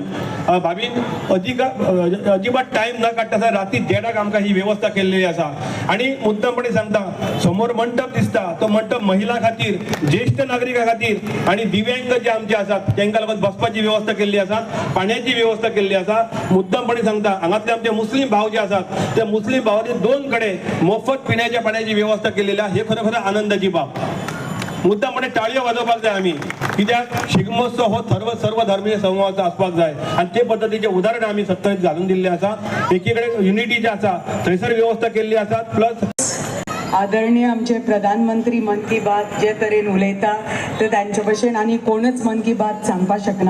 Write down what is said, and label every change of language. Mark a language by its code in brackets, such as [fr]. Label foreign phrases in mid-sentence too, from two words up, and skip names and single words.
[kok] भाभीन अजिबात टायम न काडटा राती 1:30 आमकां ही व्यवस्था केल्ली आसा. आणि मुद्दमपणे सांगता, समोर मंडप दिसता, तो मंडप महिला खातीर, ज्येष्ठ नागरिकां खातीर आणि दिव्यांग जे आमचे आसात तांकां लागून बसपाची व्यवस्था केल्ली आसा, पाण्याची व्यवस्था केल्ली आसा. मुद्दमपणे सांगता, हांगातले आमचे मुस्लीम भाव जे आसात त्या मुस्लिम भावांनी 2 कडे मोफत पिण्याच्या पाण्याची व्यवस्था केलेली आहे. हे खरोखर आनंदाची बाब. मुद्दामपणे टाळयो वाजोवपाक जाय आम्ही, कित्याक शिगमोत्सव हो सर्व धर्मीय समूहाचो आसपाक जाय आणि ते पद्धतीचे उदाहरण आम्ही सत्तरीत घालून दिल्ले आसा. एकीकडे युनिटी जे आसा थंयसर व्यवस्था केल्ली आसा. प्लस आदरणीय आमचे प्रधानमंत्री मन की बात जे तरेन उलयता ते तांचे भशेन आनी कोणूच मन की बात सांगपाक शकना.